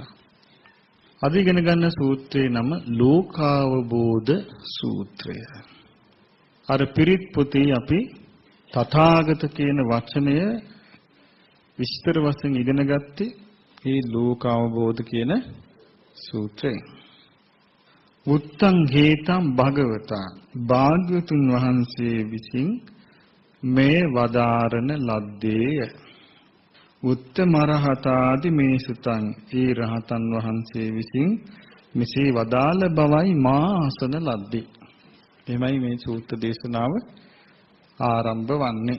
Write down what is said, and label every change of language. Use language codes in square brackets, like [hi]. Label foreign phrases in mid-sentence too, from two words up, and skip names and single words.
[si] අද ඉගෙන ගන්න සූත්‍රයේ නම ලෝකාවබෝධ සූත්‍රය. අර පිරිත් පොතේ අපි තථාගත කියන වචනය විස්තර වශයෙන් ඉගෙන ගත්තේ මේ ලෝකාවබෝධ කියන සූත්‍රයෙන්. [pi] උත්තං හේතං භගවතා [si] භාග්‍යවතුන් වහන්සේ විසින් මේ වදාරණ ලද්දේය. [pi] උත්තමරහතාදි මේ සුතං [si] ඒ රහතන් වහන්සේ විසින් මෙසේ වදාළ බවයි මා අසන ලද්දේ. එමයි මේ සූත්‍ර දේශනාව ආරම්භ වන්නේ.